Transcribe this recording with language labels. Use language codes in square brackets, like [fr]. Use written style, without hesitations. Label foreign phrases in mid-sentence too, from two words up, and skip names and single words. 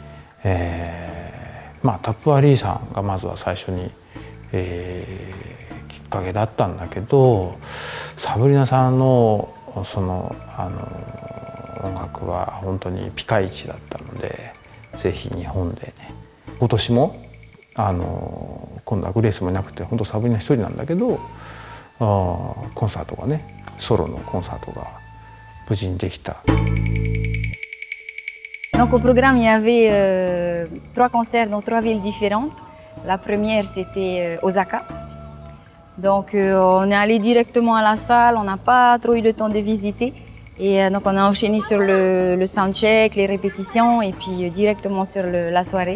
[ja] タップアリーさんがまずは最初に、きっかけだったんだけど、サブリナさんの音楽は本当にピカイチだったので、ぜひ日本でね、今年も今度はグレースもいなくて本当サブリナ一人なんだけど、コンサートがね、ソロのコンサートが無事にできた。 [fr] Donc au programme, il y avait 3 concerts dans 3 villes différentes. La première, c'était Osaka. Donc on est allé directement à la salle, on n'a pas trop eu le temps de visiter. Et donc on a enchaîné sur le soundcheck, les répétitions et puis directement sur la soirée.